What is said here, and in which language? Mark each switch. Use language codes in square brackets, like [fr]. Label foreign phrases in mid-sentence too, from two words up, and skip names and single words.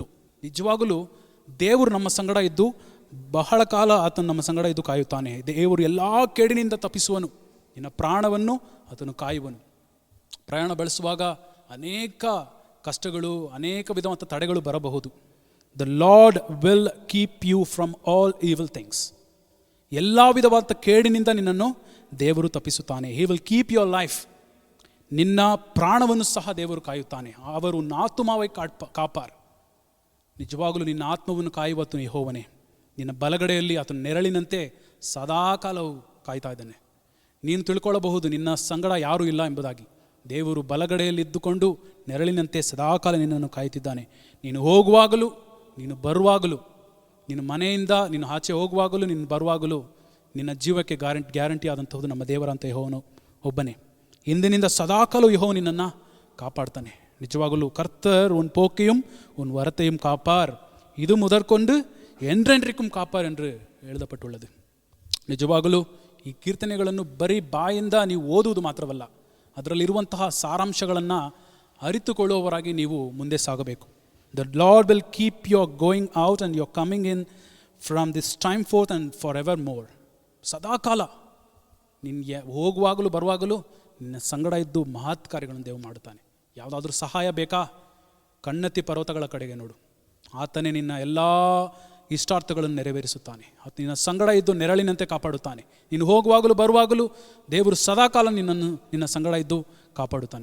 [kn] ನಿಜವಾಗಲೂ ದೇವರು ನಮ್ಮ ಸಂಗಡ ಇದ್ದು ಬಹಳ ಕಾಲ ಆತನು ನಮ್ಮ ಸಂಗಡ ಇದ್ದು ಕಾಯುತ್ತಾನೆ. ದೇವರು ಎಲ್ಲ ಕೇಡಿನಿಂದ ತಪ್ಪಿಸುವನು, ನಿನ್ನ ಪ್ರಾಣವನ್ನು ಆತನು ಕಾಯುವನು. ಪ್ರಯಾಣ ಬೆಳೆಸುವಾಗ ಅನೇಕ ಕಷ್ಟಗಳು, ಅನೇಕ ವಿಧವಾದ ತಡೆಗಳು ಬರಬಹುದು. [en] The Lord will keep you from all evil things. [kn] ಎಲ್ಲ ವಿಧವಾದ ಕೇಡಿನಿಂದ ನಿನ್ನನ್ನು ದೇವರು ತಪ್ಪಿಸುತ್ತಾನೆ. [en] He will keep your life. [kn] ನಿನ್ನ ಪ್ರಾಣವನ್ನು ಸಹ ದೇವರು ಕಾಯುತ್ತಾನೆ. [ta] அவரு நாத்துமாவை காப்பார். [kn] ನಿಜವಾಗಲೂ ನಿನ್ನ ಆತ್ಮವನ್ನು ಕಾಯುವತ್ತು ಯೆಹೋವನೇ. ನಿನ್ನ ಬಲಗಡೆಯಲ್ಲಿ ಆತನ ನೆರಳಿನಂತೆ ಸದಾಕಾಲವು ಕಾಯ್ತಾ ಇದ್ದಾನೆ. ನೀನು ತಿಳ್ಕೊಳ್ಳಬಹುದು ನಿನ್ನ ಸಂಗಡ ಯಾರೂ ಇಲ್ಲ ಎಂಬುದಾಗಿ. ದೇವರು ಬಲಗಡೆಯಲ್ಲಿ ಇದ್ದುಕೊಂಡು ನೆರಳಿನಂತೆ ಸದಾಕಾಲ ನಿನ್ನನ್ನು ಕಾಯುತ್ತಿದ್ದಾನೆ. ನೀನು ಹೋಗುವಾಗಲೂ, ನೀನು ಬರುವಾಗಲೂ, ನಿನ್ನ ಮನೆಯಿಂದ ನೀನು ಆಚೆ ಹೋಗುವಾಗಲೂ, ನೀನು ಬರುವಾಗಲೂ ನಿನ್ನ ಜೀವಕ್ಕೆ ಗ್ಯಾರಂಟಿ ಆದಂಥದ್ದು ನಮ್ಮ ದೇವರಂತ ಯೆಹೋವನು ಒಬ್ಬನೇ. ಇಂದಿನಿಂದ ಸದಾಕಾಲ ಯೆಹೋವ ನಿನ್ನನ್ನು ಕಾಪಾಡ್ತಾನೆ. [ta] ನಿಜವಾಗಲೂ கர்த்தர் உன் போக்கையும் உன் வரத்தையும் காப்பார், ಇದು முதற்கொண்டு என்றென்றைக்கும் ಕಾಪಾರ್ ಎಂದು எழுதப்பட்டுள்ளது. [kn] ನಿಜವಾಗಲೂ ಈ ಕೀರ್ತನೆಗಳನ್ನು ಬರೀ ಬಾಯಿಂದ ನೀವು ಓದುವುದು ಮಾತ್ರವಲ್ಲ, ಅದರಲ್ಲಿರುವಂತಹ ಸಾರಾಂಶಗಳನ್ನು ಅರಿತುಕೊಳ್ಳುವವರಾಗಿ ನೀವು ಮುಂದೆ ಸಾಗಬೇಕು. [en] The Lord will keep your going out and your coming in from this time forth and for evermore. [kn] ಸದಾಕಾಲ ನಿನಗೆ ಹೋಗುವಾಗಲೂ ಬರುವಾಗಲೂ ನಿನ್ನ ಸಂಗಡ ಇದ್ದು ಮಹತ್ ಕಾರ್ಯಗಳನ್ನು ದೇವರು ಮಾಡುತ್ತಾನೆ. ಯಾವುದಾದ್ರೂ ಸಹಾಯ ಬೇಕಾ? ಕಣ್ಣೆತ್ತಿ ಪರ್ವತಗಳ ಕಡೆಗೆ ನೋಡು, ಆತನೇ ನಿನ್ನ ಎಲ್ಲ ಇಷ್ಟಾರ್ಥಗಳನ್ನು ನೆರವೇರಿಸುತ್ತಾನೆ. ನಿನ್ನ ಸಂಗಡ ಇದ್ದು ನೆರಳಿನಂತೆ ಕಾಪಾಡುತ್ತಾನೆ. ನೀನು ಹೋಗುವಾಗಲೂ ಬರುವಾಗಲೂ ದೇವರು ಸದಾಕಾಲ ನಿನ್ನ ಸಂಗಡ ಇದ್ದು ಕಾಪಾಡುತ್ತಾನೆ.